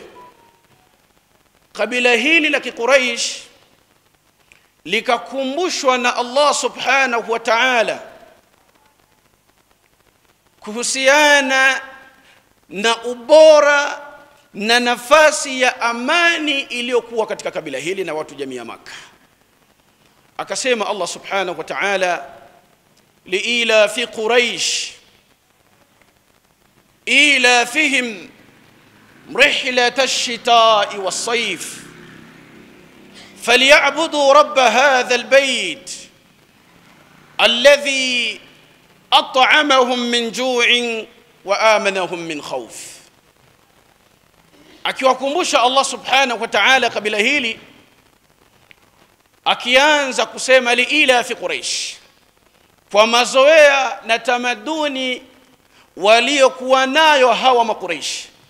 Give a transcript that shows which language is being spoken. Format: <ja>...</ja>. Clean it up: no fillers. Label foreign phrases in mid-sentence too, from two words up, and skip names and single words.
<sw>Kabila hili la Quraysh likakumbushwa na Allah</sw> <ar>سبحانه وتعالى</ar> <sw>kuhusiana na ubora na nafasi ya amani iliyokuwa katika kabila hili na watu jamii ya Makkah.</sw> <ar>Akasema الله سبحانه وتعالى لإيلاف قريش إيلافهم رحلة الشتاء والصيف فليعبدوا رب هذا البيت الذي أطعمهم من جوع وآمنهم من خوف.</ar> <sw>akiwakumbusha Allah</sw> <ar>سبحانه وتعالى</ar> <sw>kabila hili, akianza kusema</sw> <ar>لإيلاف قريش,</ar> <sw>kwa mazoea na tamaduni waliokuwa nayo hawa makuraish.</sw>